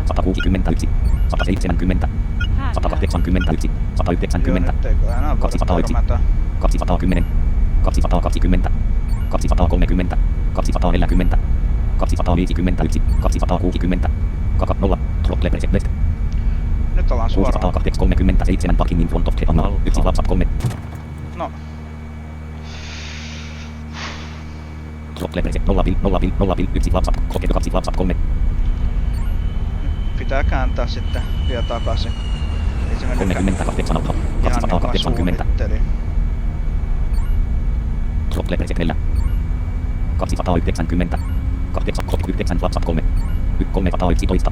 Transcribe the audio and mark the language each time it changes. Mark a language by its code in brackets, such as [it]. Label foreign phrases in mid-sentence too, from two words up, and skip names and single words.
[fi] 161. 170. 181. 190. Joo, nyt eikö enää voida 201. törmätä. 210. 220. 230. 240. 251. 260. 0. [en] Throttle preset left. [fi] Nyt ollaan suoraan. [en] 637 parking in front of the hangar. 1 WhatsApp 3. [fi] No, [en] Throttle preset 0 1 WhatsApp 2 WhatsApp 3. [fi] pitää kääntää sitten vielä takaisin. Ei se mennytkään 38 alta. ihan niin kuin mä 280. suunnittelin. [en] Throttle preset 4. 290. 8 WhatsApp 3. 311.